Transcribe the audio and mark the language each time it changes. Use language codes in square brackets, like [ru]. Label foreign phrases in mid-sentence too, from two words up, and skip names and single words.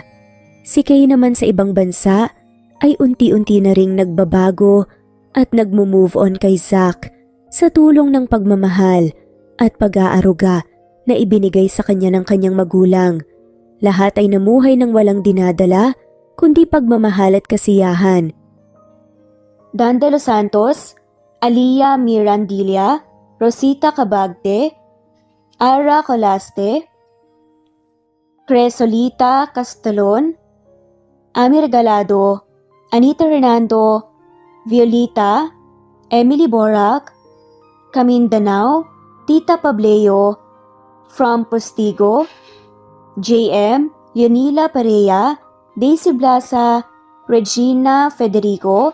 [tl] Si Kay naman sa ibang bansa ay unti-unti na ring nagbabago at nagmo-move on kay Zack sa tulong ng pagmamahal at pag-aaruga na ibinigay sa kanya ng kanyang magulang. Lahat ay namuhay ng walang dinadala kundi pagmamahal at kasiyahan. Dan de los Santos, Aliyah Mirandilla, Rosita Cabagte, Ara Colaste, Cresolita Castelon, Ami Regalado, Anita Hernando, Violita, Emily Borac, Camindanao, Tita Pableo, From Postigo, JM, Leonila Perea, Daisy Blasa, Regina Federico,